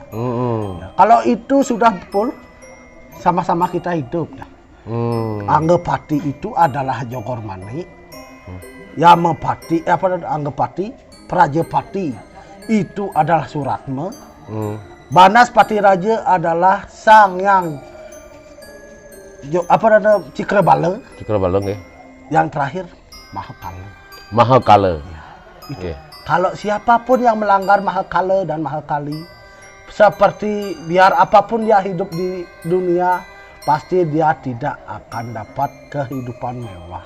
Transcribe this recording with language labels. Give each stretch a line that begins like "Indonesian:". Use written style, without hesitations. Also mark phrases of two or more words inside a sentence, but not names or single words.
Indonesian: Ya, kalau itu sudah full, sama-sama kita hidup dah. Anggapati itu adalah Jogormani. Yamapati, Anggapati, Prajapati itu adalah Suratma. Banaspati Raja adalah sang yang Cikrebala. Cikrebala nggih. Yang terakhir Mahakala. Mahakala. Ya, itu. Nggih. Kalau siapapun yang melanggar Mahakala dan Mahakali, seperti biar apapun dia hidup di dunia, pasti dia tidak akan dapat kehidupan mewah.